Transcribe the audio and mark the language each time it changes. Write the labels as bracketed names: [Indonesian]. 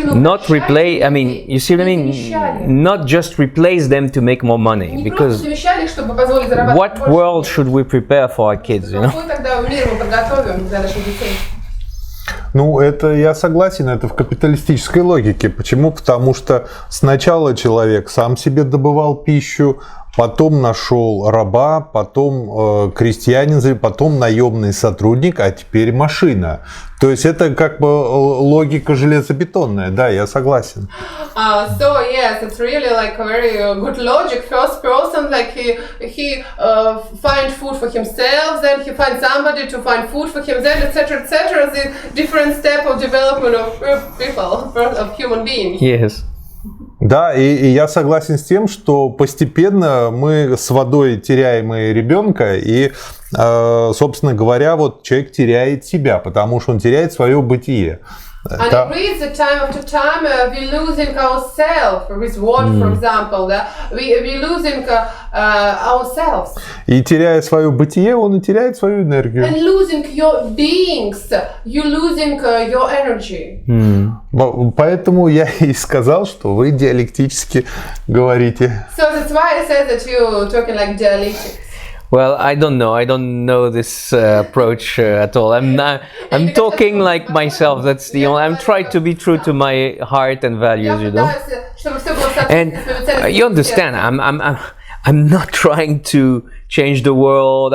[English] Not replace, I mean, you see what I mean? Not just replace them to make more money. Because what world should we prepare for our kids, you know? [Russian] Ну, это я согласен, это в капиталистической логике. Почему? Потому что сначала человек сам себе добывал пищу, потом нашел раба, потом крестьянин, потом наемный сотрудник, а теперь машина. То есть это как бы логика железобетонная, да, я согласен. [English] So yes, it's really like a very good logic. First person, like he find food for himself, then he find somebody to find food for himself, etc., etc. The different step of development of people, of human beings. Yes. [Russian] Да, и я согласен с тем, что постепенно мы с водой теряем и ребенка, и, собственно говоря, вот человек теряет себя, потому что он теряет свое бытие. [English] And with the time after time, we losing ourselves. With water, for example, we losing ourselves. [Russian] И теряя свое бытие, он и теряет свою энергию. [English] And losing your beings, you losing your energy. [Russian] Поэтому я и сказал, что вы диалектически говорите. [English] So that's why I said that you talking like dialectics. Well, I don't know this approach at all. I'm talking like myself. That's the only. I'm trying to be true to my heart and values, you know. And you understand, I'm not trying to change the world.